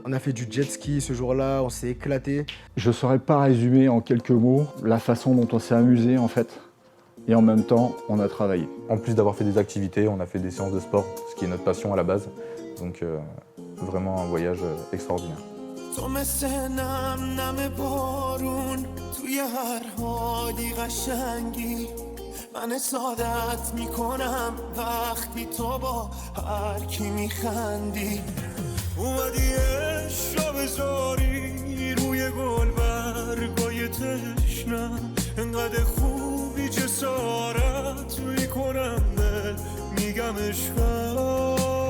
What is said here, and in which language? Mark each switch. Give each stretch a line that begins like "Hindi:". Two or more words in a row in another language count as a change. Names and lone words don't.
French: On a fait du jet ski ce jour-là, on s'est éclaté. Je ne saurais pas résumer en quelques mots la façon dont on s'est amusé en fait. Et en même temps, on a travaillé. En plus d'avoir fait des activités, on a fait des séances de sport, ce qui est notre passion à la base. Donc vraiment un voyage extraordinaire.
Persian: تو مثل نم نم بارون توی هر حالی قشنگی من سعادت میکنم وقتی تو با هر کی میخندی اومدی عشق بذاری روی گل برگای تشنم انقدر خوبی جسارت میکنم میگم عشقم